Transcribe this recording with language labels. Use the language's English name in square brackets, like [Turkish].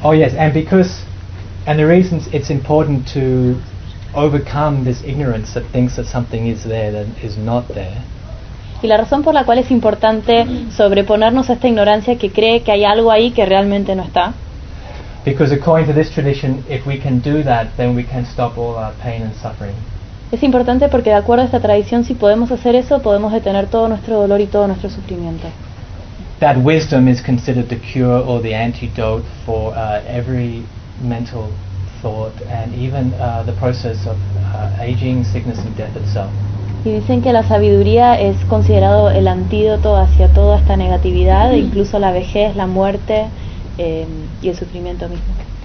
[English] Oh yes, and because, and the reason it's important to overcome this ignorance that thinks that something is there that is not there. [Spanish] Y la razón por la cual es importante sobreponernos a esta ignorancia que cree que hay algo ahí que realmente no está. [English] Because according to this tradition, if we can do that, then we can stop all our pain and suffering. [Spanish] Es importante porque de acuerdo a esta tradición, si podemos hacer eso, podemos detener todo nuestro dolor y todo nuestro sufrimiento. [English] That wisdom is considered the cure or the antidote for every mental thought and even the process of aging, sickness and death itself. [Spanish] Y dicen que la sabiduría es considerado el antídoto hacia toda esta negatividad, incluso la vejez, la muerte y el sufrimiento mismo.